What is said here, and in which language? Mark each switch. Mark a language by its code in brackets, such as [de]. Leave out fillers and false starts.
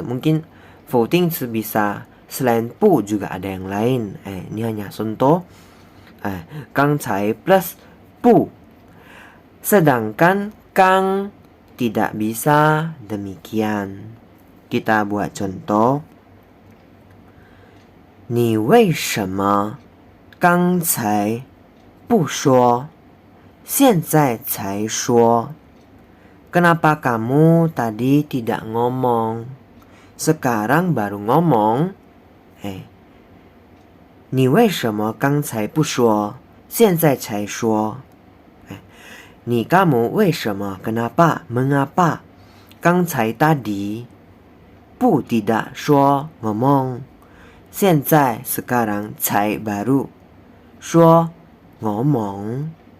[id] Mungkin 否定词 bisa selain 不 juga ada yang lain. Ini hanya contoh. 刚才 plus 不. Sedangkan 刚 tidak bisa demikian. Kita buat contoh. [zh] 你为什么刚才不说，现在才说? [id] Kenapa kamu tadi tidak ngomong, sekarang baru ngomong? [zh] 你为什么刚才不说，现在才说? [id] Ni kamu [zh] 为什么 [id] kenapa mengapa [zh] 刚才 [id] tadi [zh] 不 [id] tidak [zh] 说 [id] ngomong [zh] 现在 [id] sekarang [zh] 才 [id] baru 说 ngomong.